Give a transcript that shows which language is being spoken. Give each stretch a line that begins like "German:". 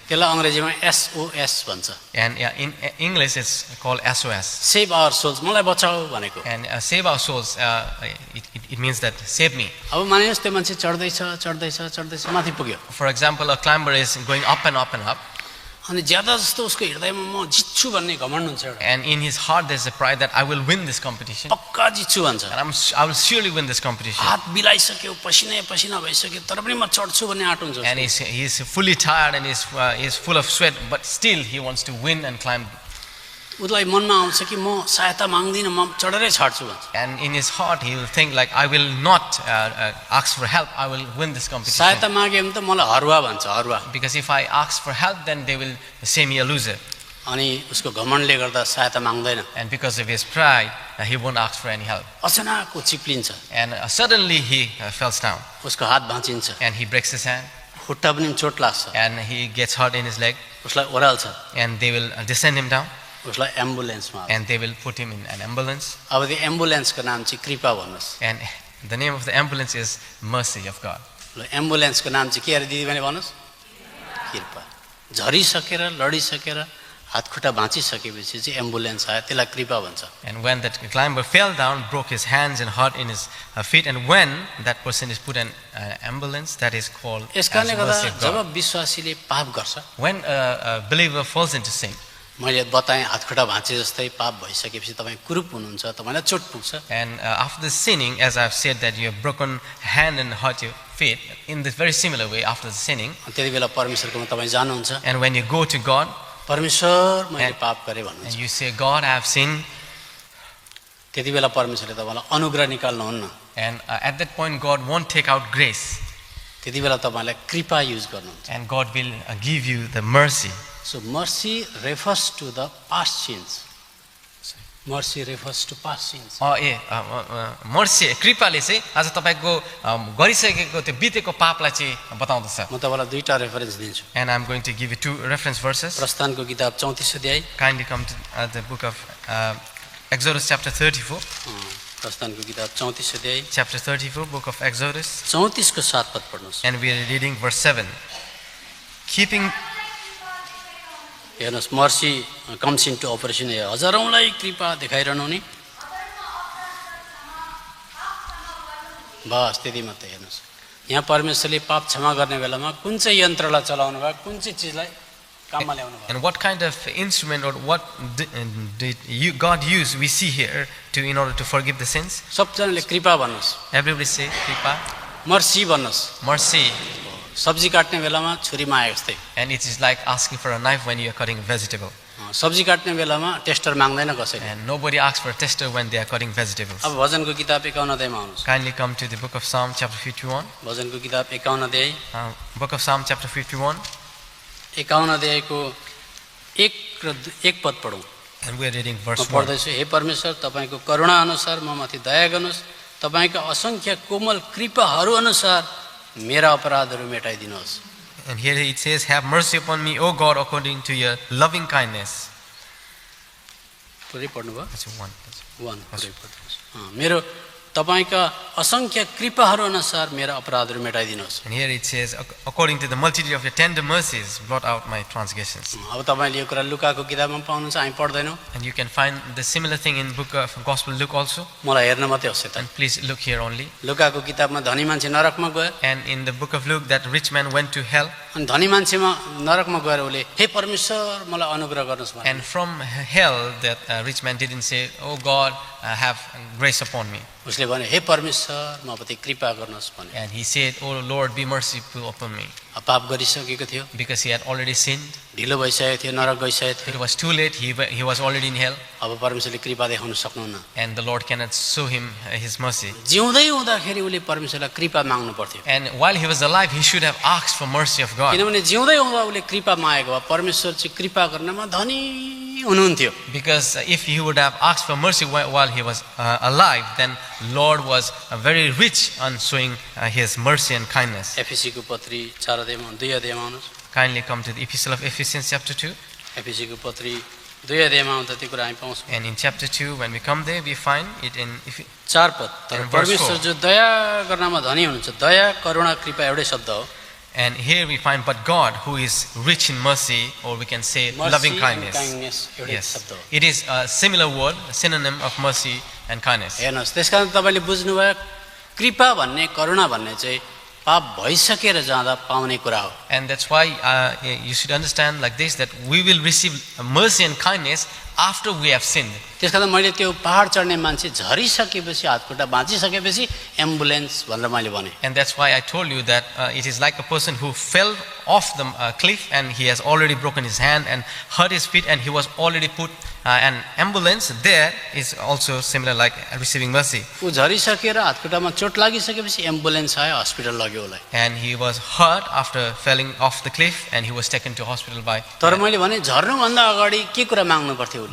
Nepali: त्यसलाई अङ्ग्रेजीमा SOS भन्छ.
English: And in English, it's called SOS. Save our souls,
Nepali: मलाई बचाऊ भनेको.
English: And save our souls, it means that save me.
Nepali: अब मानिनुहोस् त्यो मान्छे चढ्दैछ माथि पुग्यो.
English: For example, a climber is going up and up and up.
Nepali: अनि ज्यादा जस्तो उसको हृदयमा म जित्छु भन्ने घमण्ड हुन्छ एउटा.
English: And in his heart, there's a pride that I will win this competition.
Nepali: पक्का जित्छु भन्छ.
English: And I will surely win this competition.
Nepali: हात बिलाइसक्यो, पसिना भइसक्यो, तर पनि म चढ्छु भन्ने आँट हुन्छ.
English: And he's fully tired and he's full of sweat, but still he wants to win and climb.
Nepali: उसलाई मनमा आउँछ कि म सहायता माग्दिनँ, म चढेरै छाड्छु भन्छ.
English: And in his heart, he will think like, I will not ask for help. I will win this competition.
Nepali: सहायता माग्यो भने त मलाई हरुवा भन्छ, हरुवा.
English: Because if I ask for help, then they will say me a loser.
Nepali: अनि उसको घमण्डले गर्दा सहायता माग्दैन.
English: And because of his pride, he won't ask for any help.
Nepali: अचानक चिप्लिन्छ.
English: And suddenly he falls down.
Nepali: उसको हात भाँचिन्छ.
English: And he breaks his hand.
Nepali: खुट्टा पनि चोट लाग्छ.
English: And he gets hurt in his leg.
Nepali: उसलाई ओह्राल्छ.
English: And they will descend him down.
Nepali: उसलाई एम्बुलेन्समा हाल्छ.
English: And they will put him in an ambulance.
Nepali: अब त्यो एम्बुलेन्सको नाम चाहिँ कृपा भन्नुहोस्.
English: And the name of the ambulance is Mercy of God.
Nepali: ल एम्बुलेन्सको नाम चाहिँ के अरे दिदीबहिनी भन्नुहोस्? कृपा. झरिसकेर लडिसकेर हातखुट्टा भाँचिसकेपछि चाहिँ एम्बुलेन्स आयो, त्यसलाई कृपा भन्छ.
English: And when that climber fell down, broke his hands and hurt in his feet, and when that person is put in an ambulance, that is called as
Nepali: यसकारणले गर्दा
English: Mercy of God.
Nepali: जब विश्वासीले पाप गर्छ,
English: When a believer falls into sin,
Nepali: मैले बताएँ हातखुट्टा भाँचे जस्तै पाप भइसकेपछि तपाईँ कुरूप हुनुहुन्छ, तपाईँलाई चोट पुग्छ।
English: And after the sinning, as I've said that you have broken hand and hurt your feet, in this very similar way, after the sinning,
Nepali: त्यति बेला परमेश्वरकोमा तपाईँ जानुहुन्छ,
English: and when you go to God
Nepali: परमेश्वर मैले पाप गरेँ भन्नुहुन्छ,
English: and you say, God, I have sinned,
Nepali: त्यति बेला परमेश्वरले तपाईँलाई अनुग्रह निकाल्नुहुन्न,
English: and at that point, God won't take out grace,
Nepali: त्यति बेला तपाईँलाई कृपा युज गर्नुहुन्छ।
English: and God will give you the mercy. So mercy refers to the past sins. Mercy refers to past sins.
Nepali: Mercy कृपाले चाहिँ आज तपाईँको गरिसकेको त्यो बितेको पापलाई चाहिँ बताउँदछ. म तपाईँलाई दुईटा रेफरेन्स दिन्छु।
English: And I'm going to give you two reference verses.
Nepali: प्रस्थानको किताब 34 अध्याय,
English: Kindly come to the book of Exodus chapter 34.
Nepali: प्रस्थानको किताब 34 अध्याय,
English: Chapter 34, book of Exodus.
Nepali: 34 को 7 पद पढ्नुहोस्।
English: And we are reading verse 7. Keeping,
Nepali: हेर्नुहोस्,
English: mercy comes into operation,
Nepali: हजारौँलाई कृपा देखाइरहनु नि, बस त्यति मात्रै। हेर्नुहोस्, यहाँ परमेश्वरले पाप क्षमा गर्ने बेलामा कुन चाहिँ यन्त्रलाई चलाउनु भयो, कुन चाहिँ चिजलाई काममा ल्याउनु भयो।
English: and what kind of instrument or what did God use, we see here in order to forgive the sins.
Nepali: सबजनाले कृपा भन्नुहोस्,
English: Everybody say, Kripa,
Nepali: मर्सी भन्नुहोस्।
English: mercy.
Nepali: सब्जी काट्ने बेलामा छुरीमा आए जस्तै,
English: And it is like asking for a knife when you are cutting vegetable.
Nepali: सब्जी काट्ने बेलामा टेस्टर माग्दैन कसैले।
English: And nobody asks for a tester when they are cutting vegetables.
Nepali: अब भजनको किताब 51 अध्यायमा आउनुहोस्।
English: Kindly come to the book of Psalm chapter 51.
Nepali: भजनको किताब 51 अध्याय,
English: Book of Psalm chapter 51.
Nepali: 51 अध्यायको 1 पद पढौँ।
English: And we are reading
Nepali: म
English: verse 1.
Nepali: पढ्दैछु। हे परमेश्वर, तपाईँको करुणा अनुसार म माथि दया गर्नुहोस्, तपाईँका असङ्ख्य कोमल कृपाहरू अनुसार मेरा अपराधहरू मेटाइदिनुहोस्।
English: And here it says, have mercy upon me, O God, according to your loving kindness.
Nepali: पुरै पढ्नुभयो?
English: That's one.
Nepali: 1 पुरै पढ्नुहोस्। मेरो तपाईँका असङ्ख्य कृपाहरू अनुसार मेरा अपराधहरू मेटाइदिनुहोस्।
English: And here it says, according to the multitude of your tender mercies, blot out my transgressions.
Nepali: अब तपाईँले यो कुरा लुकाको किताबमा पाउनुहुन्छ, हामी पढ्दैनौँ।
English: And you can find the similar thing in book of Gospel Luke also.
Nepali: मलाई हेर्न मात्रै होस् त।
English: And please look here only.
Nepali: लुकाको किताबमा धनी मान्छे नरकमा गयो,
English: And in the book of Luke, that rich man went to hell.
Nepali: अनि धनी मान्छेमा नरकमा गएर उसले हे परमेश्वर मलाई अनुग्रह गर्नुहोस् भने,
English: And from hell, that rich man didn't say, oh God, have grace upon me.
Nepali: उसले भने हे परमेश्वर मप्रति कृपा गर्नुहोस् भने।
English: And he said, oh Lord, be merciful upon me.
Nepali: पाप गरिसकेको थियो,
English: Because he had already sinned.
Nepali: ढिलो भइसकेको थियो, नरक गइसकेको थियो।
English: It was too late. He was already in hell.
Nepali: अब परमेश्वरले कृपा देखाउन सक्नुहुन्न।
English: And the Lord cannot show him his mercy.
Nepali: जिउँदै हुँदाखेरि उसले परमेश्वरलाई कृपा माग्नु पर्थ्यो,
English: And while he was alive, he should have asked for mercy of God.
Nepali: किनभने जिउँदै हुँदा उसले कृपा मागेको भए परमेश्वर चाहिँ कृपा गर्नमा धनी हुनुहुन्थ्यो।
English: Because if he would have asked for mercy while he was alive, then Lord was very rich on showing his mercy and kindness.
Nepali: एफिसीको पत्री 4 अध्यायमा 2 अध्यायमा आउनुहोस्।
English: Kindly come to the Epistle of Ephesians chapter 2.
Nepali: एफिसीको पत्री 2 अध्यायमा आउँदा त्यो कुरा हामी पाउँछौँ।
English: And in chapter 2, when we come there, we find it in
Nepali: 4 पद, तर
English: And verse
Nepali: परमेश्वर
English: 4.
Nepali: जो दया गर्नमा धनी हुनुहुन्छ, दया करुणा कृपा एउटै शब्द हो।
English: And here we find, but God, who is rich in mercy, or we can say loving kindness.
Nepali: एउटै
English: Yes,
Nepali: शब्द हो।
English: it is a similar word, a synonym of mercy and kindness.
Nepali: हेर्नुहोस्, त्यसकारण तपाईँले बुझ्नुभयो कृपा भन्ने करुणा भन्ने चाहिँ पाप भइसकेर जाँदा पाउने कुरा हो।
English: And that's why you should understand like this, that we will receive mercy and kindness after we have sinned.
Nepali: त्यसकारण मैले त्यो पहाड चढ्ने मान्छे झरिसकेपछि हातखुट्टा बाँचिसकेपछि एम्बुलेन्स भनेर मैले भने।
English: And that's why I told you that it is like a person who fell off the cliff and he has already broken his hand and hurt his feet, and he was already put an ambulance. There is also similar like receiving mercy.
Nepali: ऊ झरिसकेर हातखुट्टामा चोट लागिसकेपछि ambulance आयो, hospital लग्यो उसलाई।
English: And he was hurt after falling off the cliff, and he was taken to hospital by.
Nepali: तर मैले भने झर्नुभन्दा अगाडि के कुरा माग्नु पर्थ्यो उसले?